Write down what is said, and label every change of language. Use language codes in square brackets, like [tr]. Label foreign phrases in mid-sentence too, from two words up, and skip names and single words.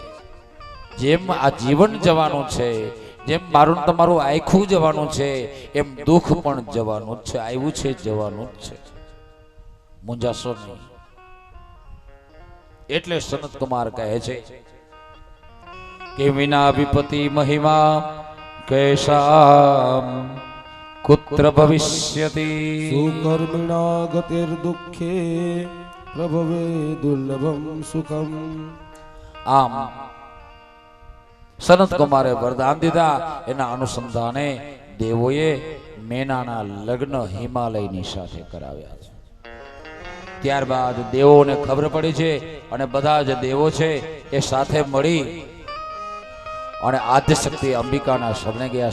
[gu] જેમ આ જીવન જવાનું છે, જેમ મારું તમારું આખું જવાનું છે, એમ દુઃખ પણ જવાનું જ છે. આવ્યું છે, જવાનું જ છે. મુંજાશો નહીં. એટલે સનત કુમાર કહે છે કે [sa] विना विपति महिमा कैसा कुत्र भविष्यति. सुकर्मिणा गतिर्दुःखे प्रभवे दुर्लभम सुखम. [gu] આમ સનત કુમારે વરદાન દીધા. એના અનુસંધાને દેવોએ મેનાના લગ્ન હિમાલયની સાથે કરાવ્યા છે. ત્યારબાદ દેવોને ખબર પડી છે, અને બધા જ દેવો છે એ સાથે મળી અને આદ્યશક્તિ અંબિકાના શરણે ગયા.